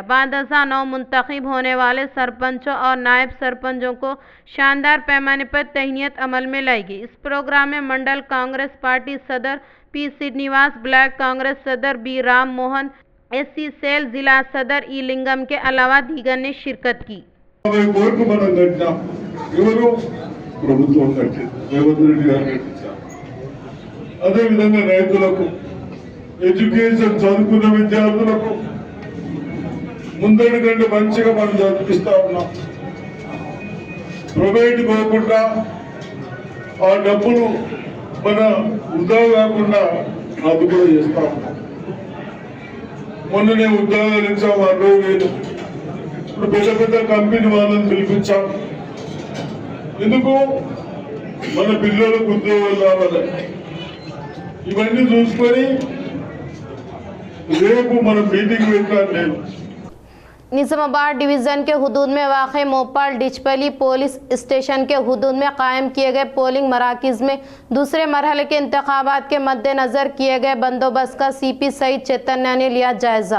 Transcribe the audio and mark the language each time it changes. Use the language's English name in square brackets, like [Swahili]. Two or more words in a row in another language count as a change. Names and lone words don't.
[Urdu] بعد ازاں نو منتخب ہونے والے سرپنچوں اور نائب سرپنچوں کو شاندار پیمانے پر تعینیت عمل میں لائی گئی۔ اس پروگرام میں منڈل کانگریس پارٹی صدر پی سرینواس، بلاک کانگریس صدر بی رام موہن، ایس سی سیل ضلع صدر ای لنگم کے علاوہ دیگر نے شرکت کی۔ [Telugu] ఎడ్యుకేషన్ చదువుకున్న విద్యార్థులకు ముందడుగండి మంచిగా మనం చదివిస్తా ఉన్నాం। ప్రైవేట్ పోకుండా ఆ డబ్బులు మన వృధా కాకుండా అది కూడా చేస్తా ఉన్నాం। మొన్ననే ఉద్యోగాలు ఇచ్చాం 60,000। ఇప్పుడు పెద్ద పెద్ద కంపెనీ వాళ్ళని పిలిపించాం। ఎందుకు? మన పిల్లలకు ఉద్యోగాలు రావాలి। ఇవన్నీ చూసుకొని [Urdu] نظامآباد ڈویژن کے حدود میں واقع موپال ڈچپلی پولیس اسٹیشن کے حدود میں قائم کیے گئے پولنگ مراکز میں دوسرے مرحلے کے انتخابات کے مد نظر کیے گئے بندوبست کا سی پی سعید چیتنیہ نے لیا جائزہ۔